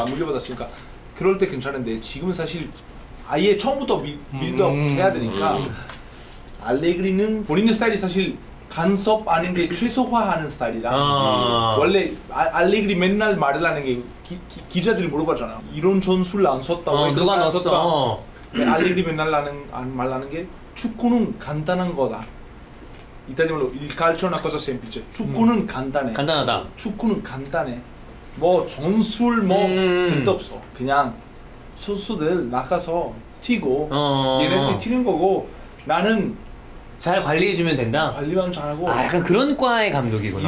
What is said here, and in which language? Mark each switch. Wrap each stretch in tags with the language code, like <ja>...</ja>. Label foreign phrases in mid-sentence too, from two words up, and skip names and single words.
<ko>물려받았으니까 그럴 때 괜찮은데 지금은 사실 아예 처음부터 빌드업 해야 되니까 알레그리는 본인의 스타일이 사실 간섭 아닌 게 최소화하는 스타일이라 원래 알레그리 맨날 말을 하는 게 기자들이 물어봤잖아. 이런 전술 안 썼다. 누가 넣었어? 알레그리 맨날 말하는 게 축구는 간단한 거다. 이탈리아말로</ko> <it>il calcio è una cosa semplice.</it> <ko>축구는 간단해. 간단하다. 축구는 간단해. 뭐 전술 쓸데없어. 그냥 선수들 나가서 튀고 얘네들이 튀는 거고 나는 잘 관리해주면 된다. 관리만 잘하고. 약간 그런 과의 감독이구나.</ko>